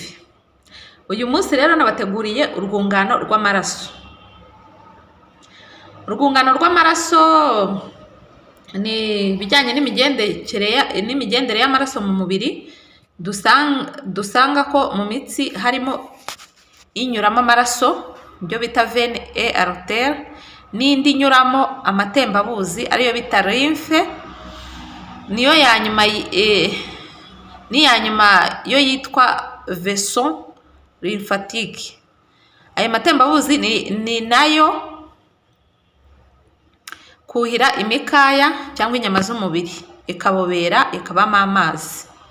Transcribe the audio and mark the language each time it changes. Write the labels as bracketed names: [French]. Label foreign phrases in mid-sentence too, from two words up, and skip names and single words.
[Kinyarwanda] Uyu munsi rero nabateguriye urwungano rw'amaraso. Urwungano rw'amaraso ni bijyanye n'imigendere y'amaraso mu mubiri, dusanga ko mu mitsi harimo inyuramo amaraso byo bita [French] veine et artère, [Kinyarwanda] n'indi inyuramo amatembabuzi ariyo bita lymphe, niyo ya nyuma yo yitwa [French] vaisseau lymphatique. [Kinyarwanda] Ayo matembabuzi ni nayo kuhira imikaya cyangwa inyama z'umubiri, ikabobera ikabamo amazi.